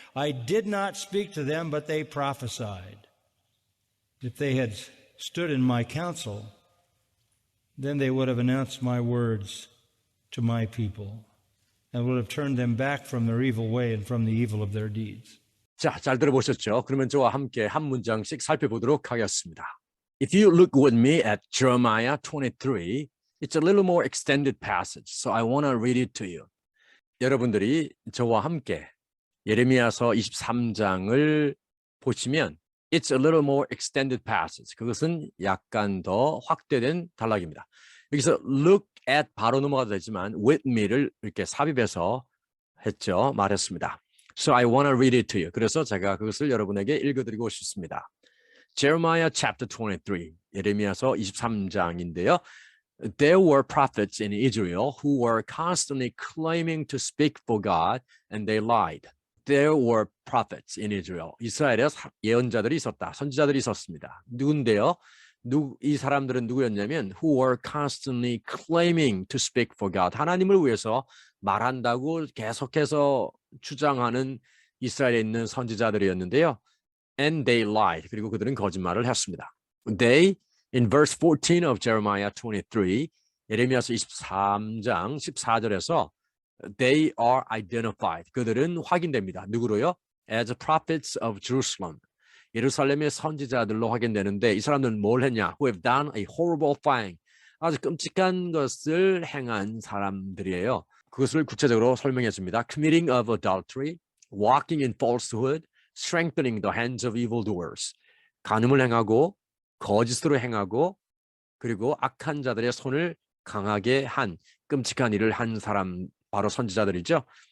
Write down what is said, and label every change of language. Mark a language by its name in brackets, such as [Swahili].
[English] I did not speak to them, but they prophesied. If they had stood in my counsel, then they would have announced my words to my people and would have turned them back from their evil way and from the evil of their deeds. [Korean] 자, 잘 들어보셨죠? 그러면 저와 함께 한 문장씩 살펴보도록 하겠습니다. [English] If you look with me at Jeremiah 23, it's a little more extended passage, so I want to read it to you. [Korean] 여러분들이 저와 함께 예레미야서 23장을 보시면 [English] it's a little more extended passage. [Korean] 그것은 약간 더 확대된 단락입니다. 여기서 look at 바로 넘어가도 되지만 with me를 이렇게 삽입해서 했죠. 말했습니다. [English] So I want to read it to you. [Korean] 그래서 제가 그것을 여러분에게 읽어드리고 싶습니다. Jeremiah chapter 23, 예레미야서 23장인데요. [English] There were prophets in Israel who were constantly claiming to speak for God, and they lied. There were prophets in Israel. [Korean] 이스라엘에 예언자들이 있었다. 선지자들이 있었습니다. 누군데요? 이 사람들은 누구였냐면 [English] who were constantly claiming to speak for God. [Korean] 하나님을 위해서 말한다고 계속해서 주장하는 이스라엘에 있는 선지자들이었는데요. [English] And they lied. [Korean] 그리고 그들은 거짓말을 했습니다. [English] They, in verse 14 of Jeremiah 23, [Korean] 예레미야서 23장 14절에서 [English] they are identified. [Korean] 그들은 확인됩니다. 누구로요? [English] As prophets of Jerusalem. [Korean] 예루살렘의 선지자들로 확인되는데 이 사람들은 뭘 했냐? [English] Who have done a horrible thing. [Korean] 아주 끔찍한 것을 행한 사람들이에요. 그것을 구체적으로 설명해 줍니다. [English] Committing of adultery, walking in falsehood, strengthening the hands of evildoers. [Korean] 간음을 행하고 거짓으로 행하고 그리고 악한 자들의 손을 강하게 한 끔찍한 일을 한 사람 바로 선지자들이죠.